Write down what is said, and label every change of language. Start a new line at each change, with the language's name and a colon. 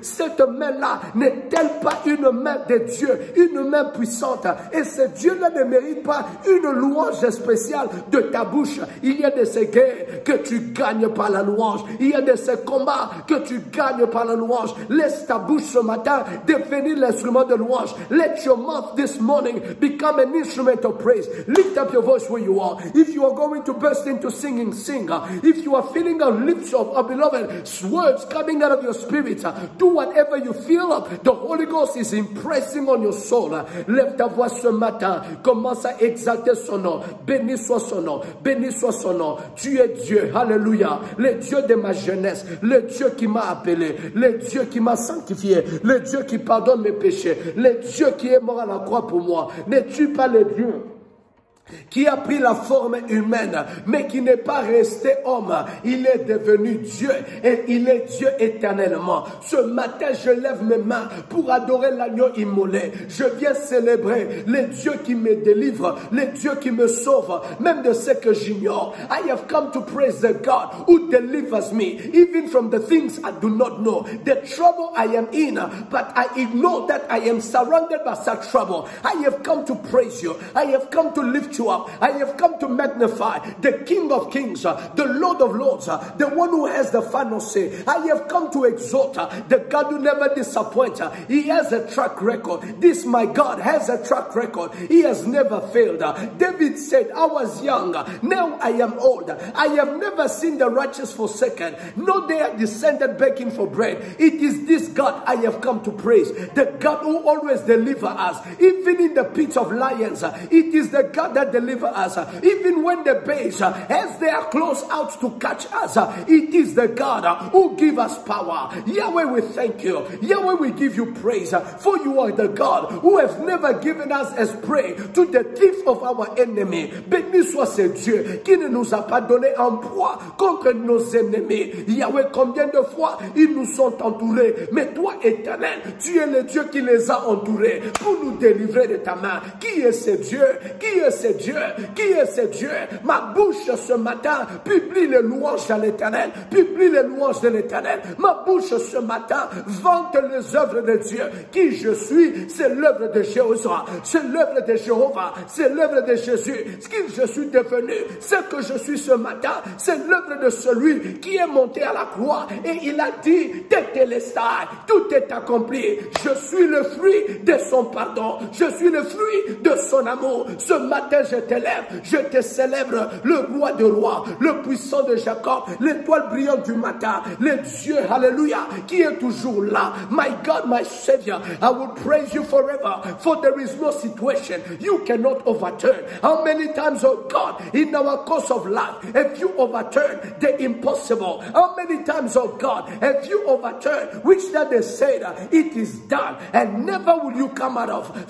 French: Cette main-là n'est-elle pas une main de Dieu, une main puissante? Et ce Dieu-là ne mérite pas une louange spéciale de ta bouche. Il y a de ces guerres que tu gagnes par la louange. Il y a de ces combats que tu gagnes par la louange. Laisse ta bouche ce matin devenir l'instrument de louange.
English: Let your mouth this morning become an instrument of praise. Lift up your voice where you are. If you are going to burst into singing, sing. If you are feeling a lift of beloved words coming out of your spirit, do whatever you feel. The Holy Ghost is impressing on your soul.
French: Lève ta voix ce matin. Commence à exalter son nom. Béni soit son nom. Béni soit son nom. Tu es Dieu. Alléluia. Le Dieu de ma jeunesse. Le Dieu qui m'a appelé. Le Dieu qui m'a sanctifié. Le Dieu qui pardonne mes péchés. Le Dieu qui est mort à la croix pour moi. N'es-tu pas le Dieu qui a pris la forme humaine, mais qui n'est pas resté homme? Il est devenu Dieu, et il est Dieu éternellement. Ce matin, je lève mes mains pour adorer l'agneau immolé. Je viens célébrer le Dieu qui me délivre, le Dieu qui me sauve, même de ce que j'ignore.
English: I have come to praise the God who delivers me, even from the things I do not know. The trouble I am in, but I ignore that I am surrounded by such trouble. I have come to praise you. I have come to lift you up. I have come to magnify the King of Kings, the Lord of Lords, the one who has the final say. I have come to exalt the God who never disappoints. He has a track record. This my God has a track record. He has never failed. David said, I was young, now I am old. I have never seen the righteous forsaken, nor they are descended begging for bread. It is this God I have come to praise, the God who always delivers us, even in the pit of lions. It is the God that delivers us, even when the bears, as they are close out to catch us, it is the God who gives us power. Yahweh, we thank you. Yahweh, we give you praise, for you are the God who has never given us as prey to the teeth of our enemy.
French: Béni soit ce Dieu qui ne nous a pas donné en proie contre nos ennemis. Yahweh, combien de fois ils nous sont entourés, mais toi, Éternel, tu es le Dieu qui les a entourés pour nous délivrer de ta main. Qui est ce Dieu? Qui est ce Dieu? Qui est ce Dieu? Ma bouche ce matin publie les louanges à l'Éternel. Publie les louanges de l'Éternel. Ma bouche ce matin vante les œuvres de Dieu. Qui je suis? C'est l'œuvre de Jéhovah. C'est l'œuvre de Jéhovah. C'est l'œuvre de Jésus. Ce que je suis devenu, ce que je suis ce matin, c'est l'œuvre de celui qui est monté à la croix. Et il a dit, Tétélestai, tout est accompli. Je suis le fruit de son pardon. Je suis le fruit de son amour. Ce matin, je t'élève, je te célèbre, le roi de rois, le puissant de Jacob, l'étoile brillante du matin, le Dieu, alléluia, qui est toujours là.
English: My God, my Savior, I will praise you forever, for there is no situation you cannot overturn. How many times, oh God, in our course of life, have you overturned the impossible? How many times, oh God, have you overturned which that they said it is done, and never will you come out of?